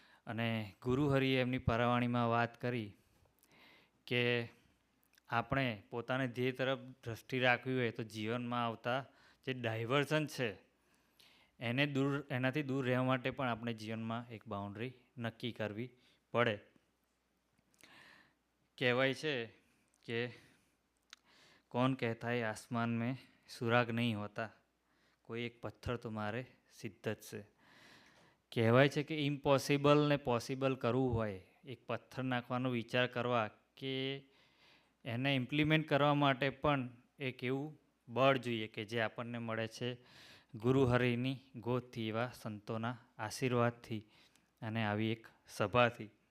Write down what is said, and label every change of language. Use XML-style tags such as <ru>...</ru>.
<gu>અને ગુરુહરિએ એમની પરવાણીમાં વાત કરી કે આપણે પોતાને ધ્યેય તરફ દ્રષ્ટિ રાખવી હોય તો જીવનમાં આવતા જે ડાયવર્ઝન છે એનાથી દૂર રહેવા માટે પણ આપણે જીવનમાં એક બાઉન્ડ્રી નક્કી કરવી પડે. કહેવાય છે કે</gu> <hi>कौन कहता है आसमान में सुराग नहीं होता, कोई एक पत्थर तुम्हारे शिद्दत से.</hi> <gu>કહેવાય છે કે ઇમ્પોસિબલ ને પોસિબલ કરવું હોય, એક પથ્થર નાખવાનો વિચાર કરવા કે એને ઇમ્પ્લિમેન્ટ કરવા માટે પણ એક એવું બળ જોઈએ કે જે આપણને મળે છે ગુરુહરિની ગોદથી, એવા સંતોના આશીર્વાદથી અને આવી એક સભાથી.</gu>